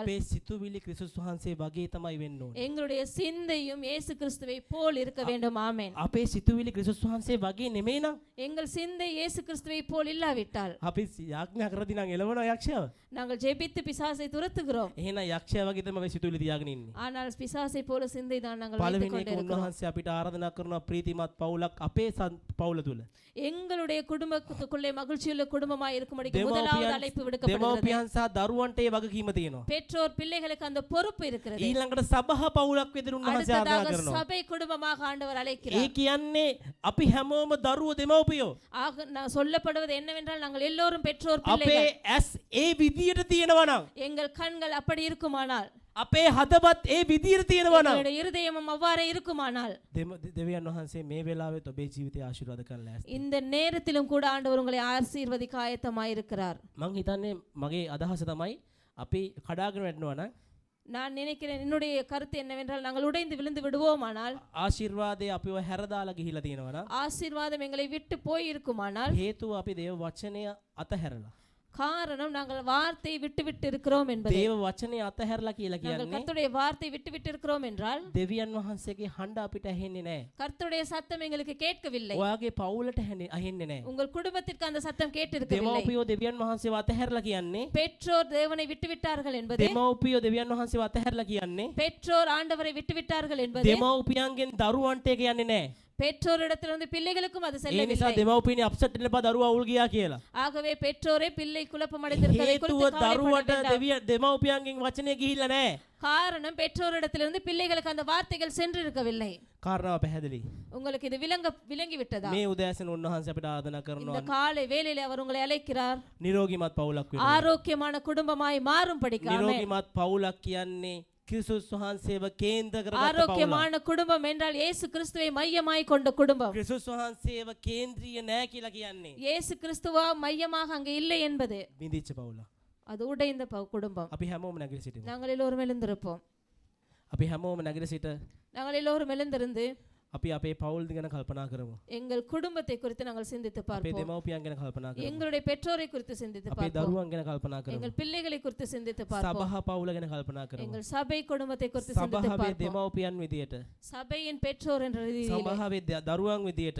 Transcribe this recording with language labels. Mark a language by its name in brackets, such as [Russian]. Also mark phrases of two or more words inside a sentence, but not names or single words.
[Sinhala] අපේ සිතුවිලි ක්‍රිස්තුස් වහන්සේ වගේ තමයි වෙන්න ඕනේ. [Tamil] எங்களுடைய சிந்தையும் இயேசு கிறிஸ்துவை போல் இருக்க வேண்டும். ஆமென். [Sinhala] අපේ සිතුවිලි ක්‍රිස්තුස් වහන්සේ වගේ නෙමෙයි නම් [Tamil] எங்கள் சிந்தை இயேசு கிறிஸ்துவை போல் இல்லாவிட்டால் [Sinhala] අපි යාඥා කරදී නම් එළවනවා යක්ෂයව. [Tamil] நாங்கள் ஜெபித்து பிசாசை துரத்துகிறோம். [Sinhala] එහෙනම් යක්ෂයා වගේ තමයි අපි සිතුවිලි තියාගෙන ඉන්නේ. [Tamil] ஆனால் பிசாசை போல சிந்தை தான் நாங்கள் வைத்துக் [Sinhala] පළවෙනි එක [Tamil] கொண்டிருக்கிறோம். [Sinhala] උන්වහන්සේ අපිට ආරාධනා කරනවා ප්‍රීතිමත් පවුලක් අපේ පවුල තුල. [Tamil] எங்களுடைய குடும்பத்துக்குள்ளே மகிழ்ச்சியுள்ள குடும்பமாய் இருக்கும்படி முதலாவது அழைப்பு விடுக்கப்படுகிறது. [Sinhala] දෙමව්පියන් සහ දරුවන්ට ඒ වගකීම තියෙනවා. [Tamil] பெற்றோர் பிள்ளைகளுக்கு அந்த பொறுப்பு இருக்கிறது. [Sinhala] ඊළඟට සභා පවුලක් විදිහට උන්වහන්සේ ආරාධනා [Tamil] அடுத்ததாக [Sinhala] කරනවා. [Tamil] சபை குடும்பமாக ஆண்டவர் [Sinhala] ඒ [Tamil] அழைக்கிறார். [Sinhala] කියන්නේ අපි හැමෝම දරුවෝ දෙමව්පියෝ. [Tamil] ஆக நான் சொல்லப்படுவது என்னவென்றால் நாங்கள் எல்லோரும் பெற்றோர் [Sinhala] අපේ [Tamil] பிள்ளைகள். [Sinhala] ඇස් ඒ විදියට තියෙනවා නම් [Tamil] எங்கள் கண்கள் அப்படி இருக்குமானால் [Sinhala] අපේ හදවත් ඒ විදියට තියෙනවා නම් [Tamil] எங்களுடைய இருதயமும் அவ்வாறே இருக்குமானால் [Sinhala] දෙවියන් වහන්සේ මේ වෙලාවෙත් ඔබේ ජීවිතය ආශිර්වාද කරන්න ලෑස්ති. [Tamil] இந்த நேரத்திலும் கூட ஆண்டவர் உங்களை ஆசீர்வதிக்க ஆயத்தமாய் இருக்கிறார். [Sinhala] මං හිතන්නේ මගේ අදහස තමයි අපි කඩාගෙන වැටෙනවා නම් [Tamil] நான் நினைக்கிறேன், என்னுடைய கருத்து என்னவென்றால், நாங்கள் உடைந்து விழுந்து விடுவோமானால், [Sinhala] ආශිර්වාදය අපිව හැරදාලා ගිහිලා තියෙනවා නම් [Tamil] ஆசீர்வாதம் எங்களை விட்டு போய் இருக்குமானால், [Sinhala] හේතුව අපි දේව වචනය අතහැරලා. [Tamil] காரணம் நாங்கள் வார்த்தை விட்டு விட்டு இருக்கிறோம் என்பது. [Sinhala] දේව වචනය අතහැරලා කියලා [Tamil] நாங்கள் [Sinhala] කියන්නේ [Tamil] கர்த்தருடைய வார்த்தை விட்டு விட்டு இருக்கிறோம் என்றால், [Sinhala] දෙවියන් වහන්සේගේ හඬ අපිට ඇහෙන්නේ නැහැ. [Tamil] கர்த்தருடைய சத்தம் எங்களுக்கு கேட்கவில்லை. [Sinhala] ඔයාගේ පවුලට ඇහෙන්නේ නැහැ. [Tamil] உங்கள் குடும்பத்திற்கு அந்த சத்தம் கேட்டிருக்கவில்லை. [Sinhala] දෙමව්පියෝ දෙවියන් වහන්සේව අතහැරලා කියන්නේ [Tamil] பெற்றோர் தேவனை விட்டு விட்டார்கள் என்பது, [Sinhala] දෙමව්පියෝ දෙවියන් වහන්සේව අතහැරලා කියන්නේ [Tamil] பெற்றோர் ஆண்டவரை விட்டு விட்டார்கள் என்பது, [Sinhala] දෙමව්පියන්ගෙන් දරුවන්ට ඒක යන්නේ නැහැ. [Tamil] பெற்றோரிடத்திலிருந்து பிள்ளைகளுக்கும் அது [Sinhala] ඒ නිසා [Tamil] செல்லவில்லை. [Sinhala] දෙමව්පියනි අප්සෙට් වෙන්න එපා දරුවා අවුල් ගියා කියලා. [Tamil] ஆகவே பெற்றோரே பிள்ளை குழப்பம் அடைந்திருப்பதை [Sinhala] හේතුව [Tamil] குறித்து கவலைப்பட [Sinhala] දරුවට [Tamil] வேண்டாம். [Sinhala] දෙමව්පියන්ගෙන් වචනේ ගිහිල්ලා නැහැ. [Tamil] காரணம் பெற்றோரிடத்திலிருந்து பிள்ளைகளுக்கு அந்த வார்த்தைகள் சென்றிருக்கவில்லை. [Sinhala] කාරණාව පැහැදිලි. [Tamil] உங்களுக்கு இது விளங்கி விட்டதா? [Sinhala] මේ උදෑසන උන්වහන්සේ අපිට ආරාධනා [Tamil] இந்த [Sinhala] කරනවා [Tamil] காலை வேளையிலே அவர் உங்களை அழைக்கிறார், [Sinhala] නිරෝගීමත් පවුලක් වෙන්න. [Tamil] ஆரோக்கியமான குடும்பமாய் மாறும்படிக்காக. [Sinhala] නිරෝගීමත් පවුලක් කියන්නේ ක්‍රිස්තුස් වහන්සේව කේන්ද්‍ර කරගත්ත පවුලක්. [Tamil] ஆரோக்கியமான குடும்பம் என்றால் இயேசு கிறிஸ்துவை மையமாய் கொண்ட குடும்பம். [Sinhala] ක්‍රිස්තුස් වහන්සේව කේන්ද්‍රීය නෑ කියලා කියන්නේ [Tamil] இயேசு கிறிஸ்துவா மையமாக அங்கே இல்லை என்பது [Sinhala] බිඳිච්ච පවුලක්. [Tamil] அது உடைந்த குடும்பம். [Sinhala] අපි හැමෝම නැගිට සිටිමු. [Tamil] நாங்கள் எல்லோரும் எழுந்திருப்போம். [Sinhala] අපි හැමෝම නැගිට සිට [Tamil] நாங்கள் எல்லோரும் எழுந்திருந்து [Sinhala] අපි අපේ පවුල් ගැන කල්පනා කරමු. [Tamil] எங்கள் குடும்பத்தை குறித்து நாங்கள் சிந்தித்து [Sinhala] අපේ [Tamil] பார்ப்போம். [Sinhala] දෙමව්පියන් ගැන කල්පනා කරමු. [Tamil] எங்களுடைய பெற்றோரை குறித்து சிந்தித்து [Sinhala] අපේ [Tamil] பார்ப்போம். [Sinhala] දරුවන් ගැන කල්පනා කරමු. [Tamil] எங்கள் பிள்ளைகளை குறித்து சிந்தித்து பார்ப்போம். [Sinhala] සබහ පවුල ගැන කල්පනා කරමු. [Tamil] எங்கள் சபை குடும்பத்தை குறித்து சிந்தித்து [Sinhala] සබහවේ [Tamil] பார்ப்போம். [Sinhala] දෙමව්පියන් විදියට [Tamil] சபையின் பெற்றோர் என்ற ரீதியிலே, [Sinhala] සබහවේ දරුවන් විදියට